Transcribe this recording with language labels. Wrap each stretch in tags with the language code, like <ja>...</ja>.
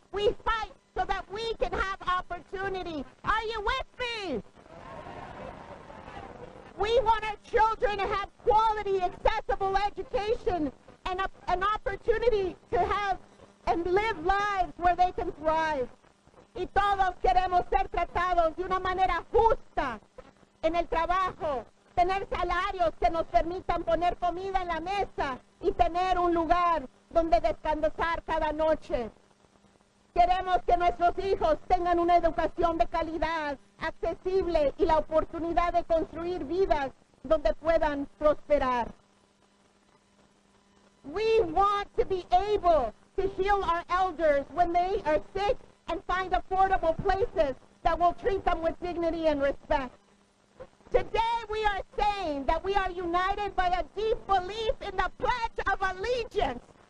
<en>We fight so that we can have opportunity. Are you with me? We want our children to have quality, accessible education and an opportunity to have and live lives where they can thrive.</en> <es>Y todos queremos ser tratados de una manera justa en el trabajo, tener salarios que nos permitan poner comida en la mesa y tener un lugar donde descansar cada noche. Queremos que nuestros hijos tengan una educación de calidad, accesible y la oportunidad de construir vidas donde puedan prosperar.</es> <en>We want to be able to heal our elders when they are sick and find affordable places that will treat them with dignity and respect. Today we are saying that we are united by a deep belief in the Pledge of Allegiance.</en>